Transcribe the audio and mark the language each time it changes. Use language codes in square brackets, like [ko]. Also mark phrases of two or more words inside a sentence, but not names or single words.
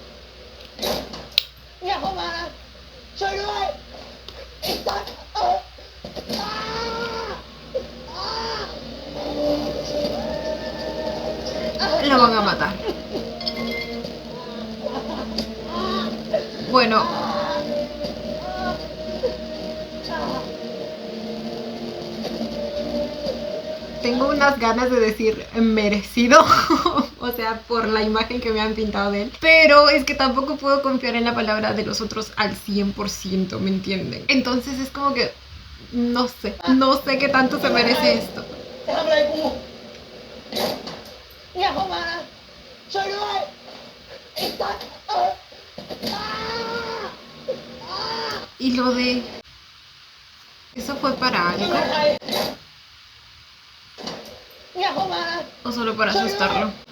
[th] อย่าเข้ามานะช่วยด้วยไอ้สัตว์อ้า [es] Lo van a matar. Bueno. Tengo unas ganas de decir merecido, o sea, por la imagen que me han pintado de él. Pero es que tampoco puedo confiar en la palabra de los otros al 100%, ¿me entienden? Entonces es como que no sé qué tanto se merece esto. [th] จะทำอะไรกูอย่าเข้ามานะช่วยด้วยไอ้สัตว์ [es] Y lo de... ¿Eso fue para [th] มึง [es] algo? [th] เป็นใครอย่าเข้ามานะ [es] ¿O solo para asustarlo?